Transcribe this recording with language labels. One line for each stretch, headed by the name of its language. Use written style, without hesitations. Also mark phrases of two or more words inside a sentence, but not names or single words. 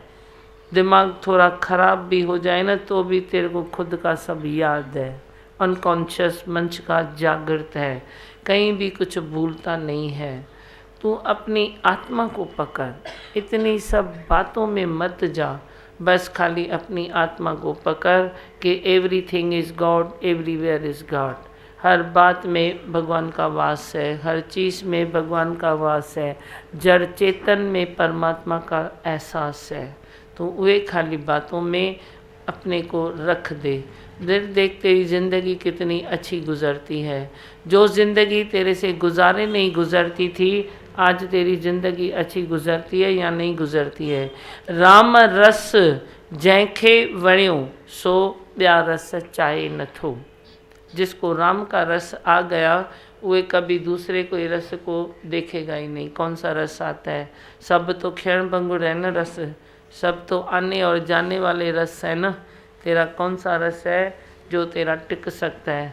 Hindi: दिमाग थोड़ा खराब भी हो जाए ना तो भी तेरे को खुद का सब याद है। अनकॉन्शियस मंच का जागृत है, कहीं भी कुछ भूलता नहीं है। तू अपनी आत्मा को पकड़, इतनी सब बातों में मत जा, बस खाली अपनी आत्मा को पकड़ कि
English: everything is God, everywhere is God.
Hindi: हर बात में भगवान का वास है, हर चीज़ में भगवान का वास है, जड़ चेतन में परमात्मा का एहसास है। तो वे खाली बातों में अपने को रख दे। देख तेरी ज़िंदगी कितनी अच्छी गुज़रती है। जो ज़िंदगी तेरे से गुजारे नहीं गुज़रती थी, आज तेरी ज़िंदगी अच्छी गुज़रती है या नहीं गुज़रती है।
Sindhi: राम रस जैंखे वणियो सो ॿिया रस चाहे नथो।
Hindi: जिसको राम का रस आ गया वे कभी दूसरे कोई रस को देखेगा ही नहीं। कौन सा रस आता है? सब तो क्षण भंगुर है ना रस, सब तो आने और जाने वाले रस है ना। तेरा कौन सा रस है जो तेरा टिक सकता है?